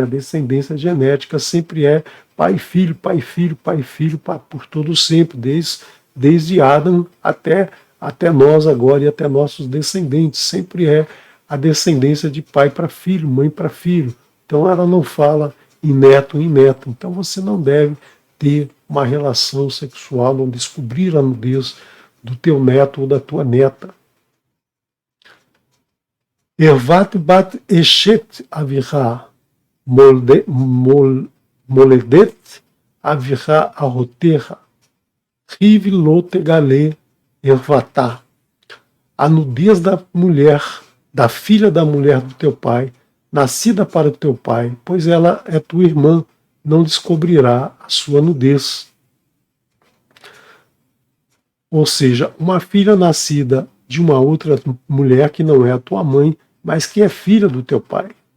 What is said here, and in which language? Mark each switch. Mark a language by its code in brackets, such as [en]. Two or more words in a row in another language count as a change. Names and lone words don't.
[pt] A descendência genética sempre é pai e filho, pai e filho, pai e filho, por todo sempre, desde Adão até nós agora e até nossos descendentes. Sempre é a descendência de pai para filho, mãe para filho. Então ela não fala em neto em neta. Então você não deve ter uma relação sexual, não descobrir a nudez do teu neto ou da tua neta. [he] ערות בת אשת אביך מולדת אביך אחותך היא לא תגלה ערותה. [pt] A nudez da mulher, da filha da mulher do teu pai, nascida para o teu pai, pois ela é tua irmã, não descobrirá a sua nudez. Ou seja, uma filha nascida de uma outra mulher que não é a tua mãe, mas que é filha do teu pai.